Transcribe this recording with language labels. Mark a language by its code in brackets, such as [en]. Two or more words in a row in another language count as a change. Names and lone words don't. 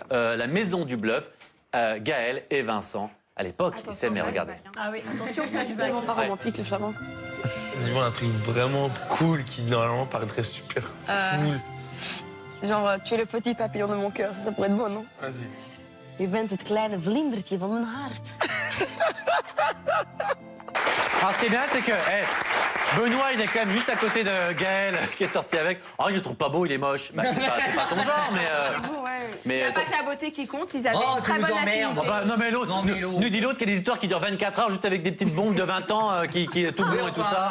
[fr] la maison du bluff, Gaël et Vincent. À l'époque, ils s'aimaient, regardez. Ah oui, attention, flashback. Vraiment pas romantique, le charmant. Dis-moi un truc vraiment cool qui normalement paraîtrait super cool. Genre, tu es le petit papillon de mon cœur, ça pourrait être beau, non? Vas-y. [nl] U bent het kleine vlindertje van mijn hart. [fr] Alors, ce qui est bien, c'est que Benoît, il est quand même juste à côté de Gaël, qui est sorti avec. Oh, il le trouve pas beau, il est moche. Bah, c'est pas ton genre, mais. Beau, ouais. Il n'y a pas que la beauté qui compte, ils avaient une très bonne affinité. Oh, bah, non, mais l'autre, Non, mais l'autre. nous dit l'autre qui a des histoires qui durent 24 heures, juste avec des petites bombes de 20 ans, qui est tout blond et tout ça.